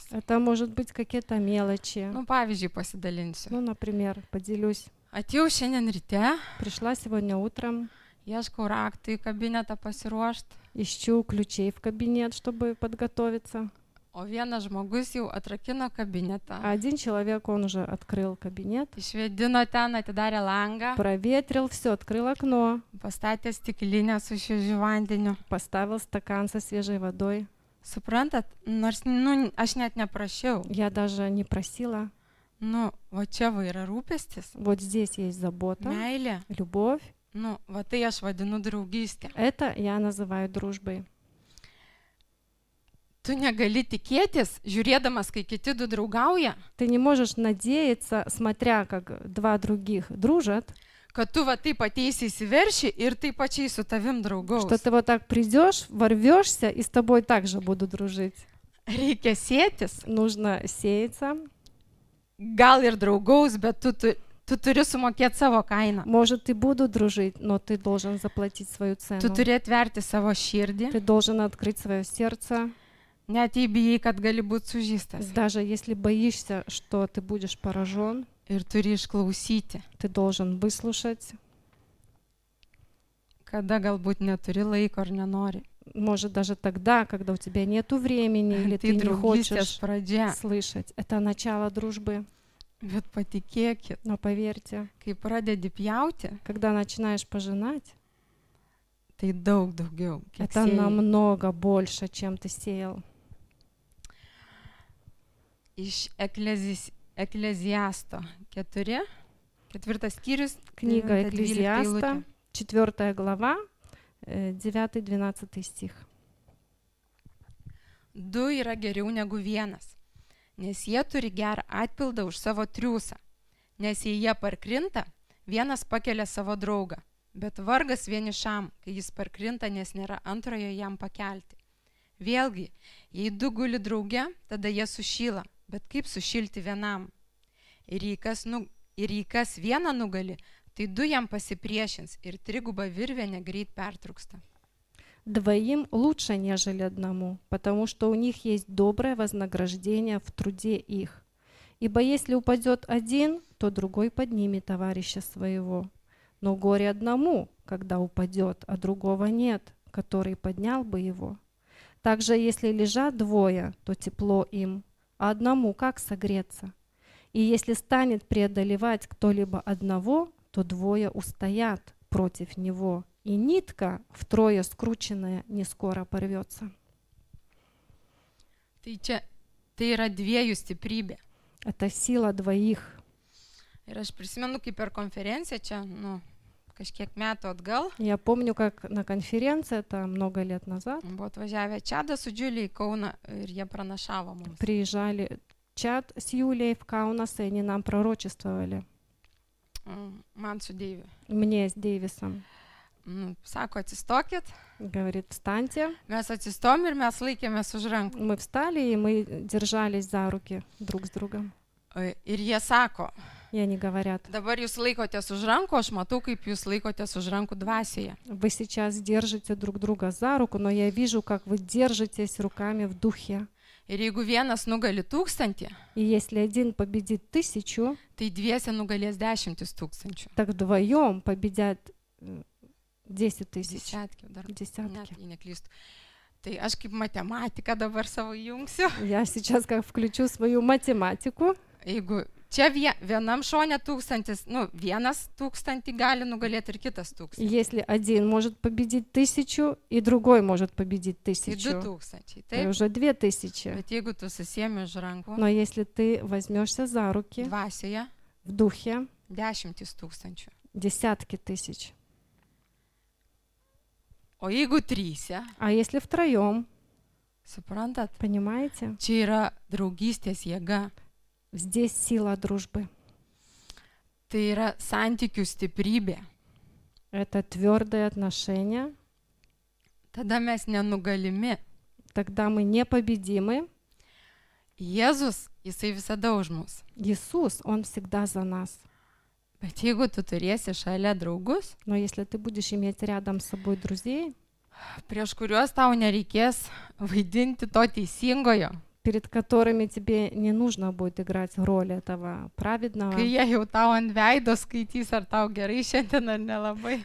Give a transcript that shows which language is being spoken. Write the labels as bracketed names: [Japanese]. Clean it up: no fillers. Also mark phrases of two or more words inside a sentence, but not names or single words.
[Russian] Это может быть какие-то мелочи. [Lithuanian] Nu, pavyzdžiui, pasidalinsiu. [Russian] Ну, например, поделюсь. [Lithuanian] Atėjau šiandien ryte, [Russian] Пришла сегодня утром, [Lithuanian] ieškau raktų į kabinetą pasiruošti, [Russian] ищу ключей в кабинет, чтобы подготовиться. [Lithuanian] o vienas žmogus jau atrakino kabinetą, [Russian] А один человек, он уже открыл кабинет, [Lithuanian] išvedino ten, atidarė langą, [Russian] проветрил все, открыл окно, [Lithuanian] pastatė stiklinę su šviežiu vandeniu. [Russian] поставил стакан со свежей водой. [Lithuanian] Suprantat, nors, nu, aš net neprašiau. [Russian] Я даже не просила. [Lithuanian] Nu, va čia va yra rūpestis, [Russian] Вот здесь есть забота, [Lithuanian] meilė. [Russian] любовь. [Lithuanian] Nu, va tai aš vadinu draugystė. [Russian] Это я называю дружбой. [Lithuanian] Tu negali tikėtis, žiūrėdamas, kai kiti du draugauja, [Russian] Ты не можешь надеяться, смотря как два других дружат, [Lithuanian] kad tu va taip ateisi įsiverši ir taip pačiai su tavim draugaus. [Russian] что ты вот так придешь, ворвешься, и с тобой также будут дружить. [Lithuanian] Reikia sėtis, [Russian] Нужно сеяться. [Lithuanian] gal ir draugaus, bet tu turi sumokėti savo kainą. [Russian] Может, и будут дружить, но ты должен заплатить свою цену. [Lithuanian] Tu turi atverti savo širdį, [Russian] Ты должен открыть свое сердце, [Lithuanian] net jei bijai, kad gali būti sužystas. [Russian] даже если боишься, что ты будешь поражен, [Lithuanian] Ir turi išklausyti, [Russian] ты должен выслушать. [Lithuanian] kada galbūt neturi laiko ar nenori. [Russian] Может, даже тогда, когда у тебя нету времени или ты [Lithuanian] Tai [Russian] не [Lithuanian] draugystės [Russian] хочешь [Lithuanian] pradžia. [Russian] слышать. Это начало дружбы. [Lithuanian] Bet patikėkit, [Russian] Но поверьте, [Lithuanian] kai pradedi pjauti, [Russian] когда начинаешь пожинать, [Lithuanian] tai daug daugiau. kiek [Russian] это [Lithuanian] sėjai. [Russian] намного больше, чем ты сеял. [Lithuanian] Iš Ekleziasto 4, 4 skyrius, [Russian] Книга 9-12 Экклезиаста, [Lithuanian] eilutė. [Russian] 4 глава, 9-12 стих. [Lithuanian] Du yra geriau negu vienas, nes jie turi gerą atpildą už savo triūsą. Nes jei jie parkrinta, vienas pakelia savo draugą, bet vargas vienišam, kai jis parkrinta, nes nėra antrojo jam pakelti. Vėlgi, jei du guli drauge, tada jie sušyla, bet kaip sušilti vienam? Ir jei kas vieną nugali, tai du jam pasipriešins ir triguba virvė greit pertrūksta. [Russian] Двоим лучше, нежели одному, потому что у них есть доброе вознаграждение в труде их. Ибо если упадет один, то другой поднимет товарища своего. Но горе одному, когда упадет, а другого нет, который поднял бы его. Также если лежат двое, то тепло им, а одному как согреться? И если станет преодолевать кто-либо одного, то двое устоят против него, и нитка, втрое скрученная, не скоро порвется. [Lithuanian] Tai yra dviejų stiprybė. [Russian] Это сила двоих. [Lithuanian] Ir aš prisimenu, kaip per konferenciją čia, kažkiek metų atgal, [Russian] Я помню, как на конференции, это много лет назад, [Lithuanian] buvo atvažiavę Čadą su Džiulė į Kauną ir jie pranašavo mums. [Russian] приезжали Чад с Юлией в Каунас, и они нам пророчествовали. [Lithuanian] Man su Deiviu. [Russian] Мне с Дейвисом. [Lithuanian] Sako, atsistokit. [Russian] Говорит, встаньте. [Lithuanian] Mes atsistom ir mes laikėmės už rankų. [Russian] Мы встали, и мы держались за руки друг с другом. [Lithuanian] Ir jie sako, [Russian] И они говорят, [Lithuanian] dabar jūs laikotės už rankų, aš matau, kaip jūs laikotės už rankų dvasioje. [Russian] вы сейчас держите друг друга за руку, но я вижу, как вы держитесь руками в духе. [Lithuanian] Ir jeigu vienas nugali 1000, [Russian] И если один победит 1000, [Lithuanian] tai dviese nugalės 10 000. [Russian] так вдвоем победят 10 000. [Lithuanian] Dešimtki, dar [Russian] Десятки. [Lithuanian] net, jei neklystu. Tai aš kaip matematiką dabar savo jungsiu. [Russian] Я сейчас как включу свою математику. [Lithuanian] Jeigu čia vienam šone 1000, vienas 1000 gali nugalėti ir kitas 1000. [Russian] Если один может победить 1000, и другой может победить [Lithuanian] Tai 1000, 2000. [Russian] то [Lithuanian] Taip. [Russian] уже 2000. [Lithuanian] Bet jeigu tu susiemi už rankų [Russian] Но если ты возьмешься за руки [Lithuanian] dvasioje, [Russian] в духе, 10 000. десятки тысяч. [Lithuanian] O jeigu 3, [Russian] А если втроем, [Lithuanian] suprantat, [Russian] понимаете, [Lithuanian] čia yra draugystės jėga. [Russian] здесь сила дружбы. [Lithuanian] Tai yra santykių stiprybė. [Russian] Это твердые отношения. [Lithuanian] Tada mes nenugalimi. [Russian] Тогда мы непобедимы. [Lithuanian] Jėzus, jisai visada už mus. [Russian] Иисус, Он всегда за нас. [Lithuanian] Bet jeigu tu turėsi šalia draugus, [Russian] Но если ты будешь иметь рядом с собой друзей, [Lithuanian] prieš kuriuos tau nereikės vaidinti to teisingojo, [Russian] перед которыми тебе не нужно будет играть роль этого праведного, [Lithuanian] kai jie jau tau ant veido skaitys, ar tau gerai šiandien ar nelabai,